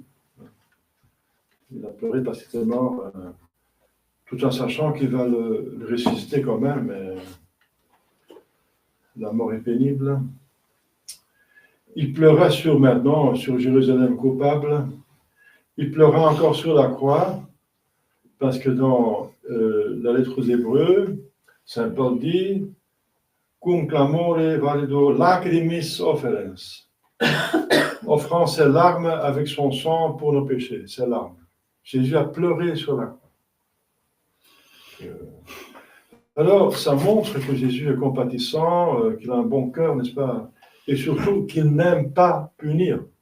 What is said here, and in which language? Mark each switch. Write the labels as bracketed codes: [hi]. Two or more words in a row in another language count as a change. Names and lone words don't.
[fr] Il a pleuré parce qu'il était mort, tout en sachant qu'il va le ressusciter quand même, mais la mort est pénible. Il pleura sur Jérusalem coupable. Il pleura encore sur la croix, parce que dans la lettre aux Hébreux, Saint Paul dit [la] cum clamore valido lacrimis offerens, [fr] offrant ses larmes avec son sang pour nos péchés, ses larmes. Jésus a pleuré sur la croix. Alors, ça montre que Jésus est compatissant, qu'il a un bon cœur, n'est-ce pas? Et surtout qu'il n'aime pas punir.